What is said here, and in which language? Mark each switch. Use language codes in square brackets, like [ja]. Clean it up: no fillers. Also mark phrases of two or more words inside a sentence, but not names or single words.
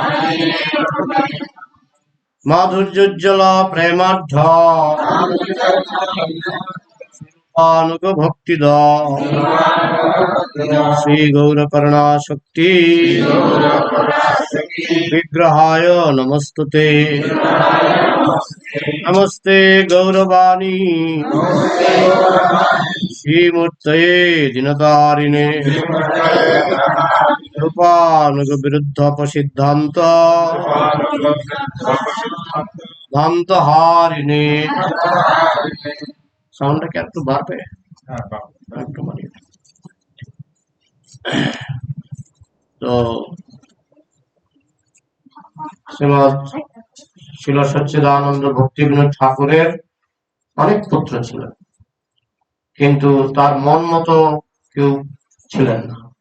[sa] माधुर्योज्ज्वल प्रेमाढ्य अनुग भक्तिद श्री गौरकरुणा शक्ति विग्रहाय नमस्तुते। नमस्ते गौरवाणी श्रीमूर्तये दिनकारिणे रूपानुग विरुद्ध सिद्धांत ধান্ত হারিণে। [bn] সাউন্ডটা কি একটু বাড়বে? একটু বাড়িয়ে। তো শ্রীমৎ শিল সচ্চিদানন্দ ভক্তি বিনোদ ঠাকুরের অনেক পুত্র ছিলেন, কিন্তু তার মন মতো কেউ ছিলেন না।